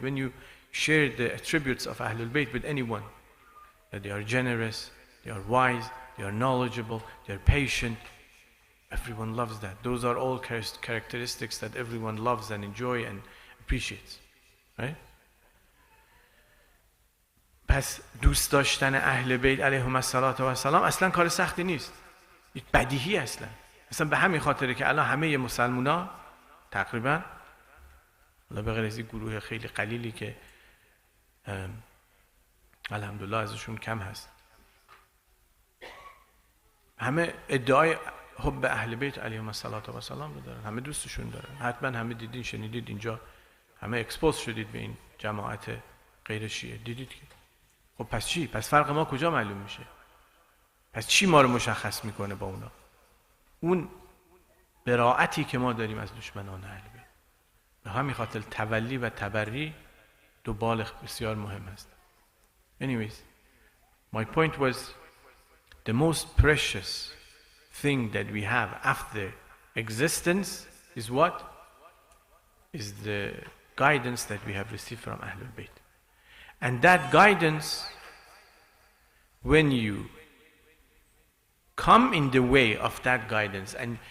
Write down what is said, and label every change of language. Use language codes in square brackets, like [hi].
[en] When you share the attributes of Ahlul Bayt with anyone, that they are generous, they are wise, they are knowledgeable, they are patient, everyone loves that. Those are all characteristics that everyone loves and enjoys and appreciates, right? [fa] پس دوست داشتن اهل بیت علیهم السلام اصلا کار سختی نیست. بدیهی اصلا به همین خاطره که الان همه مسلمونا تقریبا به غیر از این گروه خیلی قلیلی که الحمدلله ازشون کم هست، همه ادعای حب اهل بیت علیهم السلام رو دارن، همه دوستشون دارن. حتما همه دیدین شنیدید اینجا همه اکسپوز شدید به این جماعت غیر شیعه، دیدید که خب پس چی؟ پس فرق ما کجا معلوم میشه؟ پس چی ما رو مشخص میکنه با اونا؟ اون براعتی که ما داریم از دشمنان اهل بیت. به همین خاطر تولی و تبری دو بالغ بسیار مهم هست. [en] Anyways, my point was the most precious thing that we have after existence is what? Is the guidance that we have received from Ahlul Bayt. And that guidance, when you come in the way of that guidance and